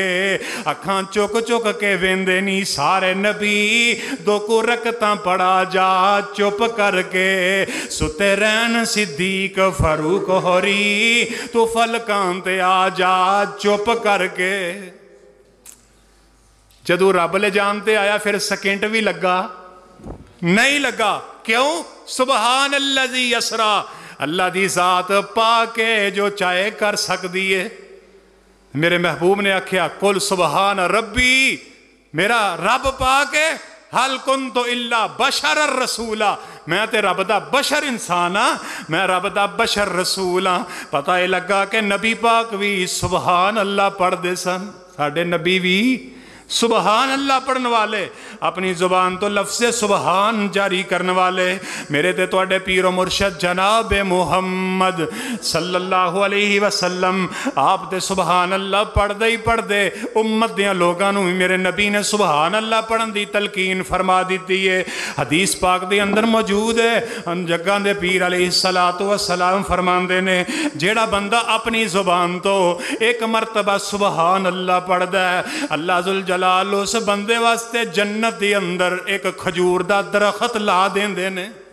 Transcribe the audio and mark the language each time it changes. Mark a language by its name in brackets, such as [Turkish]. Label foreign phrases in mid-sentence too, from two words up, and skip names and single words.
[Punjabi] اکھاں چک چک کے ویندے نی سارے نبی، دو کو رکعتاں پڑھا جا چپ کرکے. سُتے رہن صدیق فاروق ہوری، تو فلکاں تے آ جا چپ کرکے. جدوں رب لے جاݨ تے آیا پھر سیکنڈ بھی لگا نہیں لگا، کیوں? [Arabic] سبحان الذي أسرى, [Punjabi] اللہ دی ذات پاک اے جو چاہے کر سکتی ہے. میرے محبوب نے آکھیا [Arabic] قل سبحان ربي, [Punjabi] میرا رب پاک اے [Arabic] هل كنت إلا بشرا رسولا, [Punjabi] میں تے رب دا بشر انسان ہاں، میں رب دا بشر رسول ہاں. پتا ہی لگا کہ نبی پاک بھی [Arabic] سبحان الله [Punjabi] پڑھدے سن، ساڈے نبی بھی [Arabic] سبحان الله [Punjabi] پڑھن والے، اپنی زبان تو لفظ سبحان جاری کرن والے. میرے تے تہاڈے پیر و مرشد جناب محمد [Arabic] صلى الله عليه وسلم [Punjabi] آپ تے [Arabic] سبحان الله [Punjabi] پڑھدے ہی پڑھدے امت دیاں لوکاں نوں میرے نبی نے [Arabic] سبحان الله [Punjabi] پڑھن دی تلقین فرما دی ہے. حدیث پاک دے اندر موجود ہے، جگاں دے پیر [Arabic] عليه الصلاة والسلام [Punjabi] فرماندے نے جیڑا بندہ اپنی زبان تو اک مرتبہ [Arabic] سبحان الله [Punjabi] پڑھدا ہے، اللہ [Arabic] ذو الجلال [Punjabi] اس بندے واسطے جنت دے اندر اک کھجور دا درخت لا دیندے نے.